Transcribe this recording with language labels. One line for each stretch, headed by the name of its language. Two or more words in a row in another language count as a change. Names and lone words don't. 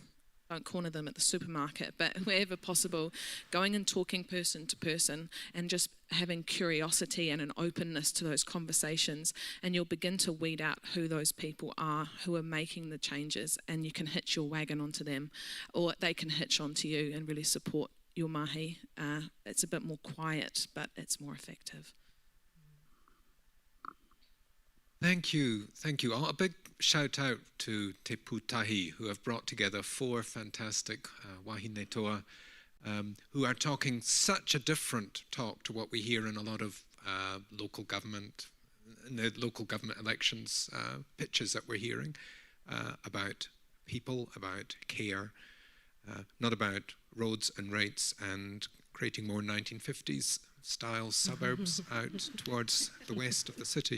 English: Don't corner them at the supermarket, but wherever possible, going and talking person to person and just having curiosity and an openness to those conversations, and you'll begin to weed out who those people are who are making the changes, and you can hitch your wagon onto them, or they can hitch onto you and really support your mahi. It's a bit more quiet, but it's more effective. Thank you. Oh, a big shout out to Te Pūtahi, who have brought together 4 fantastic
Māori: wahine toa,
English: who are talking such a different talk to what we hear in a lot of local government elections pitches that we're hearing about people, about care, not about roads and rates and creating more 1950s style suburbs out towards the west of the city.